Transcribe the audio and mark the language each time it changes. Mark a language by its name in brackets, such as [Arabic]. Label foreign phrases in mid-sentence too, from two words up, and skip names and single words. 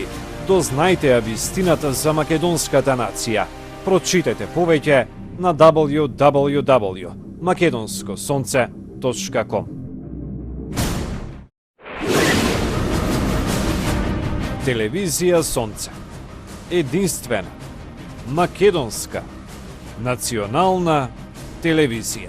[Macedonian] Дознајте ја вистината за македонската нација. Прочитете повеќе на www.makedonskosonce.com. www.radiosport.com. Телевизија Сонце. Единствена, македонска, национална телевизија.